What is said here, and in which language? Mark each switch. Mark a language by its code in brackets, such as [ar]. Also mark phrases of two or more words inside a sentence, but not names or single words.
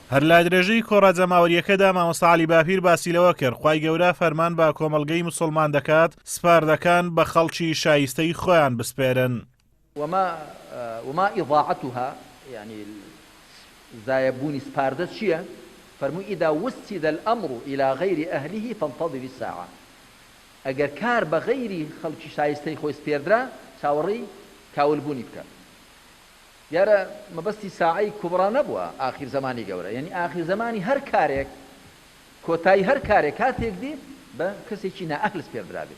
[ckb] هەر لە درێژەی کۆڕە جەماوەریەکەدا مامۆستا عەلی باپیر باسی لەوە کرد خوای گەورە فەرمان بە کۆمەڵگەی موسڵمان دەکات سپاردەکان بە خەڵکی شایستەی خۆیان بسپێرن. [ar] وما ئیضاعەتها [ckb] یعنی زایەبوونی سپاردە چییە؟ [ar] فەرمووی ئیدا وسید الأمر إلى غير أهله فانتظر الساعة. [ckb] ئەگەر کار بە غەیری خەڵکی شایستەی خۆی سپێردرا چاوەڕێی کاولبوونی بکە. دیارە مەبەستی ساعەی کوبڕا نەبووە ئاخر زمانی گەورە، یعنی ئاخر زمانی هەر کارێک کۆتایی هەر کارێک کاتێک دی بە کەسێکی نائەهل سپێردرا بێت.